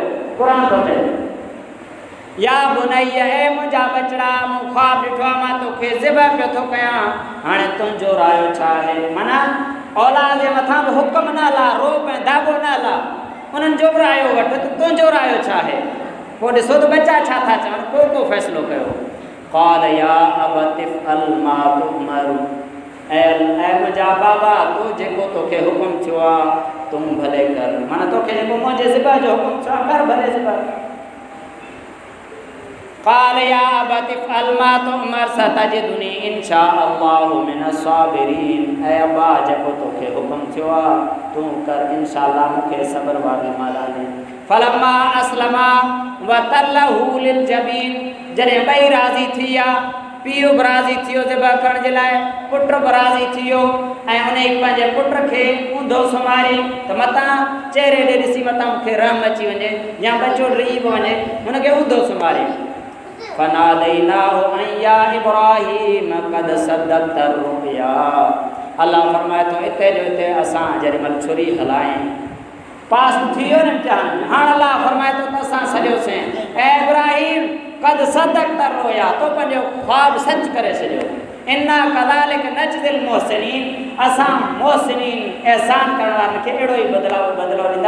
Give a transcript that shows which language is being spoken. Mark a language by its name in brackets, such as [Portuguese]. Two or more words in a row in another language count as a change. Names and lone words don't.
[Sindhi] क़ुर थो चए [Arabic] يا بني [Sindhi] ए मुंहिंजा बचड़ा मूं ख्वाब ॾिठो आहे मां तोखे ज़िबह पियो थो कयां हाणे तुंहिंजो रायो छा आहे। माना औलाद जे मथां बि हुकुम न ला रोब ऐं दाबो न ला उन्हनि जो बि रायो वठ त तुंहिंजो रायो छा आहे। पोइ ॾिसो त बच्चा छा था चवनि को फ़ैसिलो कयो। [Arabic] قال يا أبت افعل ما تؤمر [Sindhi] ऐं मुंहिंजा बाबा तो जेको तोखे हुकुम थियो आहे तूं भले कर। माना तोखे जेको मुंहिंजे ज़िबह जो हुकुम थियो आहे कर भले ज़िबह। [Arabic] قال يا أبت افعل ما تؤمر ستجدني إن شاء الله من الصابرين. [Sindhi] ऐं अब्बा जेको तोखे हुकुम थियो आहे तूं कर इंशाअल्लाह मूंखे सब्र वारी मालाने। [Arabic] فلما أسلما وتله للجبين [Sindhi] जॾहिं ॿई राज़ी थी विया पीउ बि राज़ी थियो ज़िबह करण जे लाइ पुट बि राज़ी थी वियो ऐं उन पंहिंजे पुट खे ऊंधो सुम्हारी त मतां चहिरे ॾे ॾिसी मतां मूंखे रहम अची वञे या बचो ॾेई बि वञे हुनखे ऊंधो सुम्हारी। [Arabic] فناديناه أن يا إبراهيم قد صدقت الرؤيا. [Sindhi] अलाह फरमाए थो हिते जो हिते असां जॾहिं महिल छुरी हलायूं पास थी वियो न इम्तिहान में हाणे अलाह फरमाए थो त असां सॼोसीं ऐं इब्राहीम [Arabic] قد صدقت الرؤيا [Sindhi] तो पंहिंजो ख्वाब सच करे छॾियो। [Arabic] إنا كذلك نجزي المحسنين [Sindhi] असां मुहसिनीन एहसान करण वारनि खे अहिड़ो ई बदिलो ॾींदा।